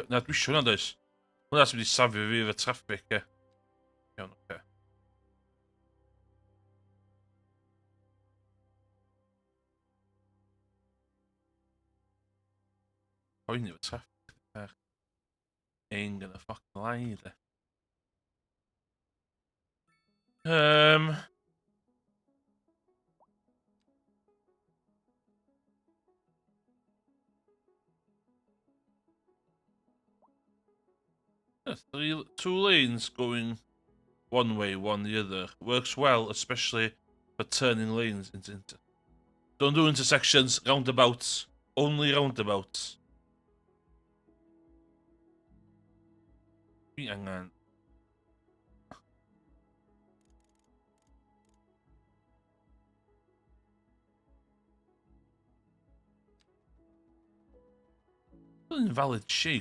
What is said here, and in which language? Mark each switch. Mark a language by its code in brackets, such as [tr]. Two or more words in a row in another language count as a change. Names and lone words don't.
[cy] Na, dwi isio hwnna does. Hwnna sy'n mynd i safio fi efo traffic, e. Iawn, oce. Poeni efo traffic. [en] Ain't gonna fucking lie, de. Two lanes going one way, one the other. Works well, especially for turning lanes into... Don't do intersections, roundabouts. Only roundabouts. [cy] Fi angen... [en] Invalid shape.